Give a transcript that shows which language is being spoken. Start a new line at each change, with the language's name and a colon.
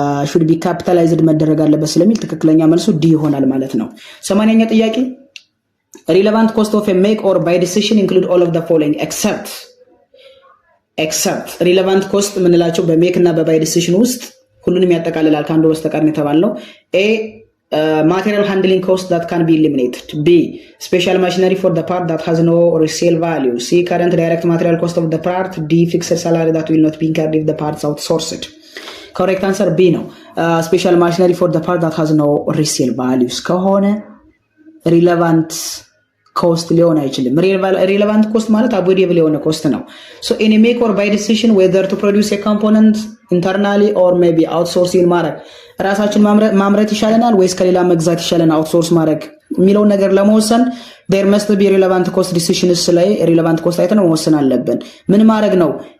English: should be capitalized
Amharic: መደረግ አለበት ስለሚል ትክክለኛ መልሱ ዲ ይሆናል ማለት ነው። 80ኛ ጥያቄ
English: relevant cost of a make or buy decision include all of the following except relevant cost
Amharic: ምንላቸው በሜክ እና በባይ ዲሲሽን ውስጥ ሁሉንም ያጠቃልላል ከአንዱ በስተቀር ነው የተባለው።
English: a material handling cost that can be eliminated. b special machinery for the part that has no resale value. c current direct material cost of the part. d fixed salary that will not be incurred if the parts outsourced.
Amharic: Correct answer B ነው። ስፔሻል ማሽነሪ ፎር ዘ ፓርት ዳት ሃዝ ኖ ሪሴል ቫልዩስ ከሆነ ሪሌቫንት ኮስት ሊሆን አይችልም። ሪሌቫንት ኮስት ማለት አቮይደብል የሆነ ኮስት ነው። ሶ ኢን ሜክ ኦር ባይ ዲሲዥን ዌዘር ቱ ፕሮዲውስ ኤ ኮምፖነንት ኢንተርናሊ ኦር ሜይ ቢ አውትሶርሲንግ ማድረግ ራሳችን ማምረት ይሻለናል ወይስ ከሌላ መግዛት ይሻለናል አውትሶርስ ማድረግ የሚለውን ነገር ለመወሰን
English: there must be relevant cost decisions
Amharic: ላይ ሪሌቫንት ኮስት አይተን መወሰን አለብን። ምን ማድረግ ነው